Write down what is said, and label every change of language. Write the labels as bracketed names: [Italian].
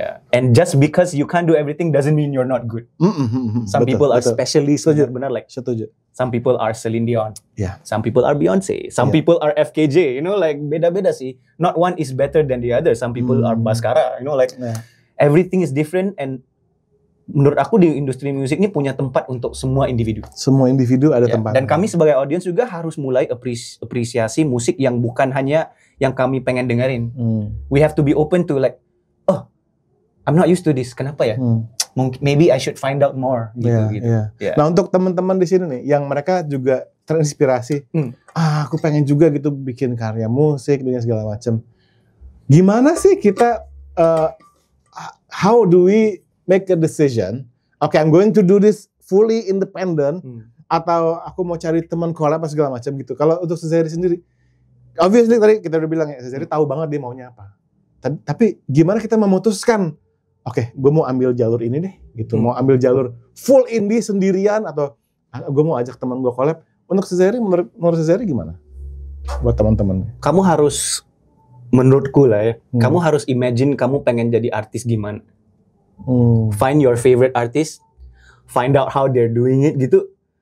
[English] And just because you can't do everything doesn't mean you're not good. Some people are specialists, [Indonesian] benar [English] like. [Indonesian] Setuju. [English] Some people are Celine Dion. Some people are Beyonce. Some people are FKJ. You know, like [Indonesian] beda-beda sih. [English] Not one is better than the other. Some people are Baskara. You know, like everything is different. [Indonesian] And menurut aku di industri musik ini punya tempat untuk semua individu. Semua individu ada tempat. Dan kami sebagai audiens juga harus mulai apresiasi musik yang bukan hanya yang kami pengen dengerin. [English] We have to be open to like, oh, I'm not used to this. [Indonesian] Kenapa ya? [English] Maybe I should find out more. [Indonesian] Gitu. Nah, untuk teman-teman di sini nih, yang mereka juga terinspirasi, aku pengen juga gitu bikin karya musik, bikin segala macam. Gimana sih kita? [English] How do we make a decision? Okay, I'm going to do this fully independent, [Indonesian] atau aku mau cari teman collab segala macam gitu. Kalau untuk Sezairi sendiri, obviously tadi kita udah bilang ya, Sezairi tahu banget dia maunya apa. Tapi gimana kita memutuskan? Oke, gue mau ambil jalur ini deh, gitu. Mau ambil jalur full indie sendirian atau gue mau ajak teman gue collab. Untuk Sezairi, menurut Sezairi gimana? Buat teman-teman. Kamu harus, menurutku lah ya, kamu harus imagine kamu pengen jadi artis gimana. [English] Find your favorite artist, find out how they're doing it gitu.